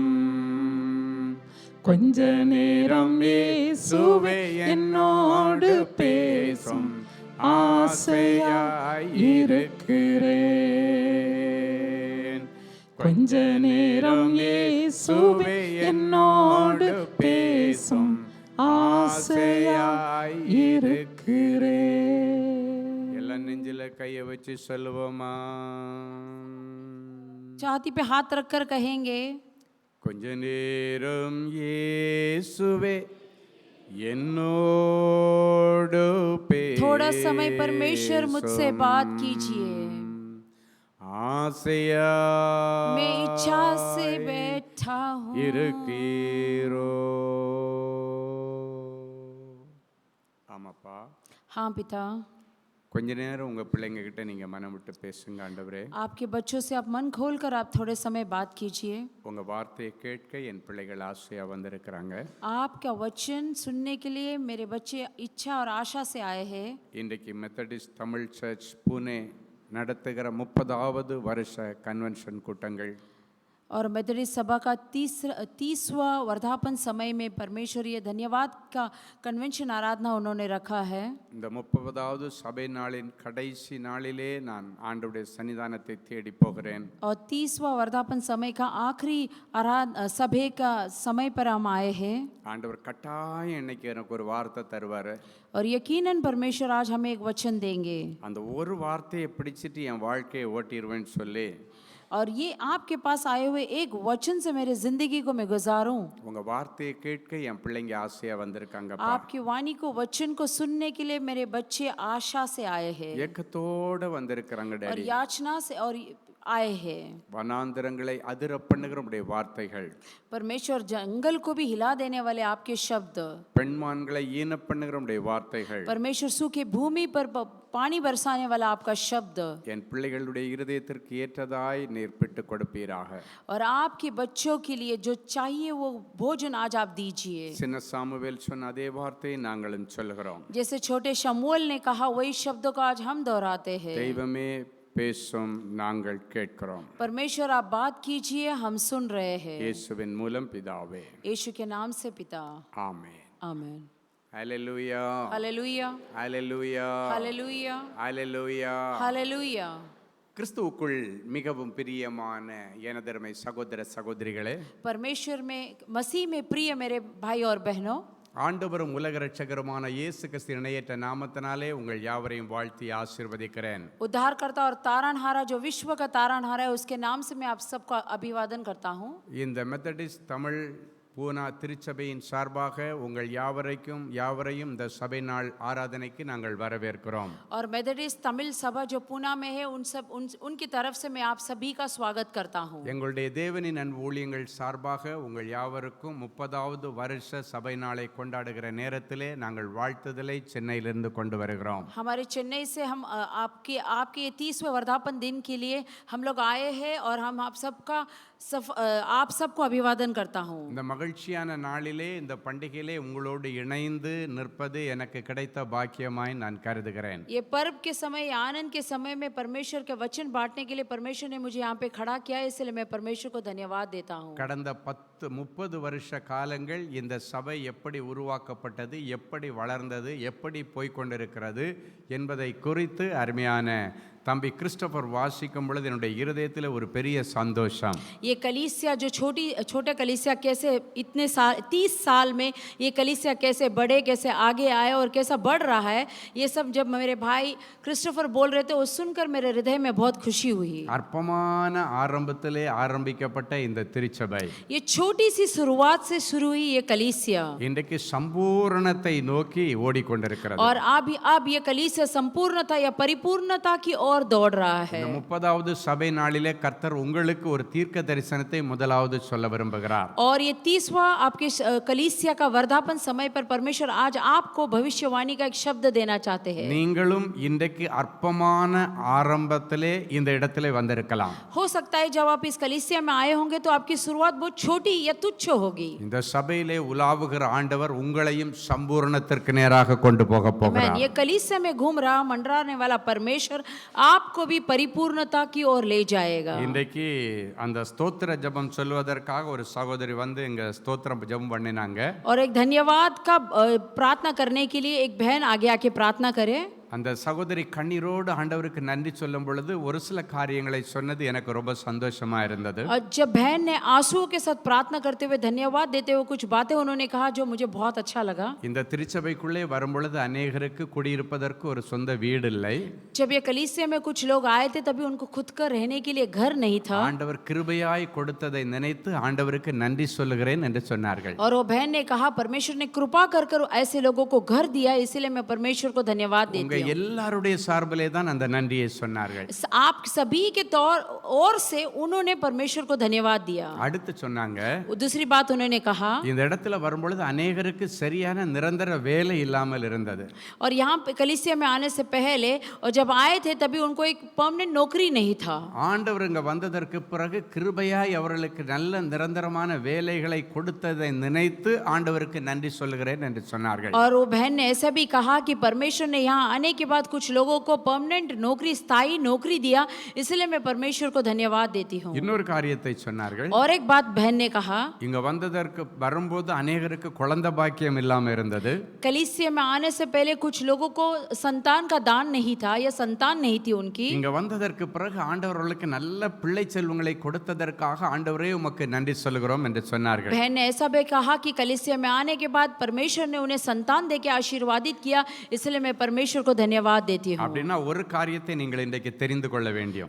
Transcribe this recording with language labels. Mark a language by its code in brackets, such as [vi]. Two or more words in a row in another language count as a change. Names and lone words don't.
[ta] கொஞ்ச நேரம் இயேசுவே என்னோடு பேசும், ஆசையாயிருக்கிறேன். கொஞ்ச நேரம் இயேசுவே என்னோடு பேசும், ஆசையாயிருக்கிறேன். எல்லாம் நெஞ்சில கையை வச்சு சொல்லுவோமா? [hi] छाती पे हाथ रखकर कहेंगे, [ta] கொஞ்ச நேரம் இயேசுவே என்னோடு பேசும், [hi] थोड़ा समय परमेश्वर मुझसे बात कीजिए, [ta] ஆசையா [hi] मैं इच्छा से बैठा हूँ [ta] இருக்கீரோ. ஆமாப்பா. [hi] हाँ पिता, [ta] கொஞ்ச நேரம் உங்க பிள்ளைங்க கிட்ட நீங்க மனம் விட்டு பேசுங்க. ஆண்டவரே, [hi] आपके बच्चों से आप मन खोलकर आप थोड़े समय बात कीजिए. [ta] உங்க வார்த்தையை கேட்க என் பிள்ளைகள் ஆசையா வந்திருக்கிறாங்க. [hi] आपका वचन सुनने के लिए मेरे बच्चे इच्छा और आशा से आए हैं. [ta] இன்றைக்கு மெத்தடிஸ்ட் தமிழ் சர்ச் புனே நடத்துகிற 30வது வருஷ கன்வென்ஷன் கூட்டங்கள் [hi] और मेथोडिस्ट सभा का 30वां वर्धापन समय में परमेश्वर ये धन्यवाद का कन्वेंशन आराधना उन्होंने रखा है। [ta] இந்த 30வது சபை நாளின் கடைசி நாளிலே நான் ஆண்டவருடைய சன்னிதானத்தை தேடி போகிறேன். [hi] और 30वां वर्धापन समय का आखिरी सभा का समय पर हम आए हैं। [ta] ஆண்டவர் கட்டாயம் இன்னைக்கு எனக்கு ஒரு வார்த்தை தருவாரு. [hi] और यकीनन परमेश्वर आज हमें एक वचन देंगे। [ta] அந்த ஒரு வார்த்தையை பிடிச்சிட்டு என் வாழ்க்கையை ஓட்டிடுவேன்னு சொல்லி [hi] और ये आपके पास आए हुए एक वचन से मेरे जिंदगी को मैं गुजारूं। [ta] உங்க வார்த்தையை கேட்க என் பிள்ளைங்க ஆசையா வந்திருக்காங்கப்பா. [hi] आपकी वाणी को वचन को सुनने के लिए मेरे बच्चे आशा से आए हैं [ta] ஏக்கத்தோட வந்திருக்கிறாங்க [hi] और [ta] டாடி. [hi] याचना से और आए हैं। [ta] வனாந்தரங்களை அதிர பண்ணுகிற உடைய வார்த்தைகள், [hi] परमेश्वर जंगल को भी हिला देने वाले आपके शब्द, [ta] பெண்மான்களை ஈன பண்ணுகிற உடைய வார்த்தைகள், [hi] परमेश्वर सूखे भूमि पर पानी बरसाने वाला आपका शब्द [ta] என் பிள்ளைகளுடைய இருதயத்திற்கு ஏற்றதாய் நீர் பிட்டு கொடுப்பீராக. [hi] और आपके बच्चों के लिए जो चाहिए वो भोजन आज आप दीजिए। [ta] சின்ன சாமுவேல் சொன்ன அதே வார்த்தையை நாங்களும் சொல்கிறோம். [hi] जैसे छोटे शमूएल ने कहा वही शब्दों को आज हम दोहराते हैं। [ta] தெய்வமே பேசும், நாங்கள் கேட்கிறோம். [hi] परमेश्वर आप बात कीजिए, हम सुन रहे हैं। [ta] இயேசுவின் மூலம் பிதாவே, [hi] यीशु के नाम से पिता, [ta] ஆமென். [hi] आमीन। [ta] ஹல்லேலூயா, [hi] हालेलुया, [ta] ஹல்லேலூயா, [hi] हालेलुया, [ta] ஹல்லேலூயா. [hi] हालेलुया। [ta] கிறிஸ்துவுக்குள் மிகவும் பிரியமான எனதருமை சகோதர சகோதரிகளே, [hi] परमेश्वर में मसीह में प्रिय मेरे भाई और बहनों, [ta] ஆண்டவரும் உலக இரட்சகருமான இயேசு கிறிஸ்து இணையற்ற நாமத்தினாலே உங்கள் யாவரையும் வாழ்த்தி ஆசீர்வதிக்கிறேன். [hi] उद्धारकर्ता और तारणहारा जो विश्व का तारणहारा है उसके नाम से मैं आप सबका अभिवादन करता हूँ। [ta] இந்த மெத்தடிஸ்ட் தமிழ் பூனா திருச்சபையின் சார்பாக உங்கள் யாவரையும் இந்த சபை நாள் ஆராதனைக்கு நாங்கள் வரவேற்கிறோம். [hi] और मेथोडिस्ट तमिल सभा जो पूना में है उनकी तरफ से मैं आप सभी का स्वागत करता हूँ। [ta] எங்களுடைய தேவனின் அன்பு ஊழியங்கள் சார்பாக உங்கள் யாவருக்கும் 30வது வருஷ சபை நாளை கொண்டாடுகிற நேரத்திலே நாங்கள் வாழ்த்துதலை சென்னையிலிருந்து கொண்டு வருகிறோம். [hi] हमारे चेन्नई से हम आपके 30वें वर्धापन दिन के लिए हम लोग आए हैं और हम आप सबको अभिवादन करता हूँ। [ta] இந்த மகிழ்ச்சியான நாளிலே, இந்த பண்டிகையிலே உங்களோடு இணைந்து நிற்பது எனக்கு கிடைத்த பாக்கியமாய் நான் கருதுகிறேன். [hi] ये पर्व के समय, आनंद के समय में परमेश्वर के वचन बांटने के लिए परमेश्वर ने मुझे यहाँ पे खड़ा किया है, इसलिए मैं परमेश्वर को धन्यवाद देता हूँ। [ta] கடந்த 30 வருஷ காலங்கள் இந்த சபை எப்படி உருவாக்கப்பட்டது, எப்படி வளர்ந்தது, எப்படி போய்கொண்டிருக்கிறது என்பதை குறித்து அருமையான தம்பி கிறிஸ்டோபர் வாசிக்கும் பொழுது என்னுடைய இருதயத்தில் ஒரு பெரிய சந்தோஷம். [hi] ये कलीसिया जो छोटे कलीसिया कैसे इतने साल 30 साल में ये कलीसिया कैसे बढ़े, कैसे आगे आए और कैसा बढ़ रहा है, ये सब जब मेरे भाई क्रिस्टोफर बोल रहे थे वो सुनकर मेरे हृदय में बहुत खुशी हुई। [ta] அற்பமான ஆரம்பத்திலே ஆரம்பிக்கப்பட்ட இந்த திருச்சபை [hi] ये छोटी सी शुरुआत से शुरू हुई ये कलीसिया [ta] இன்றைக்கு சம்பூரணத்தை நோக்கி ஓடிக்கொண்டிருக்கிறது. [hi] और अब ये कलीसिया संपूर्णता या परिपूर्णता की ओर दौड़ रहा है। [ta] இந்த 30வது சபை நாளிலே கர்த்தர் உங்களுக்கு ஒரு தீர்க்க தரிசனத்தை முதலாவது சொல்ல விரும்புகிறார். [hi] और ये 30वां आपके कलीसिया का वर्धापन समय पर परमेश्वर आज आपको भविष्यवाणी का एक शब्द देना चाहते हैं। [ta] நீங்களும் இன்றைக்கு அற்பமான ஆரம்பத்திலே இந்த இடத்திலே வந்திருக்கலாம். [hi] हो सकता है जब आप इस कलीसिया में आए होंगे तो आपकी शुरुआत बहुत छोटी या तुच्छ होगी। [ta] இந்த சபையிலே உலாவுகிற ஆண்டவர் உங்களையும் சம்பூரணத்திற்கு நேராக கொண்டு போக போகிறார். [hi] ये कलीसिया में घूम रहा मंडराने वाला परमेश्वर आपको भी परिपूर्णता की ओर ले जाएगा। [ta] இன்றைக்கு அந்த ஸ்தோத்திர ஜெபம் சொல்வதற்காக ஒரு சகோதரி வந்து இங்க ஸ்தோத்திரம் ஜெபம் பண்ணினாங்க. [hi] और एक धन्यवाद का प्रार्थना करने के लिए एक बहन आगे आके प्रार्थना करे। [ta] அந்த சகோதரி கண்ணீரோடு ஆண்டவருக்கு நன்றி சொல்லும் பொழுது ஒரு சில காரியங்களை சொன்னது எனக்கு ரொம்ப சந்தோஷமா இருந்தது. [hi] और जब बहन ने आंसुओं के साथ प्रार्थना करते हुए धन्यवाद देते हुए कुछ बातें उन्होंने कहा जो मुझे बहुत अच्छा लगा। [ta] இந்த திருச்சபைக்குள்ளே வரும் பொழுது अनेகருக்கு குடியிருப்பதற்கு ஒரு சொந்த வீடு இல்லை. [hi] जब ये कलीसिया में कुछ लोग आए थे तभी उनको खुद का रहने के लिए घर नहीं था। [ta] ஆண்டவர் கிருபையாய் கொடுத்ததை நினைத்து ஆண்டவருக்கு நன்றி சொல்லுகிறேன் என்று சொன்னார்கள். [hi] और वो बहन ने कहा परमेश्वर ने कृपा कर ऐसे लोगों को घर दिया, इसलिए मैं परमेश्वर को धन्यवाद देती हूँ। [ta] எல்லாருடைய சார்பிலே தான் அந்த நன்றியை சொன்னார்கள். [hi] आप सभी के ओर से उन्होंने परमेश्वर को धन्यवाद दिया। [ta] அடுத்து சொன்னாங்க, [hi] दूसरी बात उन्होंने कहा [ta] இந்த இடத்துல வரும் பொழுது अनेகருக்கு சரியான நிரந்தர வேலை இல்லாமல் இருந்தது. [hi] और यहाँ पे कलीसिया में आने से पहले और जब आए थे तभी उनको एक परमानेंट नौकरी नहीं था। [ta] ஆண்டவர் இங்க வந்ததற்கு பிறகு கிருபையாய் அவர்களுக்கு நல்ல நிரந்தரமான வேலைகளை கொடுத்ததை நினைத்து ஆண்டவருக்கு நன்றி சொல்லுகிறேன் என்று சொன்னார்கள். [hi] और वो बहन ने ऐसा भी कहा कि परमेश्वर ने यहाँ आने के बाद कुछ लोगों को परमानेंट नौकरी, स्थायी नौकरी दिया, इसलिए मैं परमेश्वर को धन्यवाद देती हूँ। [ta] இன்னொரு காரியத்தை சொன்னார்கள். [hi] और एक बात बहन ने कहा, [ta] இங்க வரும்போது அநேகருக்கு குழந்தை பாக்கியம் இல்லாம இருந்தது. [hi] कलीसिया में आने से पहले कुछ लोगों को संतान का दान नहीं था या संतान नहीं थी उनकी। [ta] இங்க வந்ததற்கு பிறகு ஆண்டவர் அவர்களுக்கு நல்ல பிள்ளை செல்வங்களை கொடுத்ததற்காக ஆண்டவரே உமக்கு நன்றி சொல்கிறோம் என்று சொன்னார்கள். [hi] बहन ने ऐसा भी कहा कि कलीसिया में आने के बाद परमेश्वर ने उन्हें संतान देके आशीर्वादित किया, इसलिए मैं परमेश्वर को धन्यवाद देती हूँ। [ta] அப்படினா ஒரு காரியத்தை நீங்கள் இன்றைக்கு தெரிந்து கொள்ள வேண்டும்.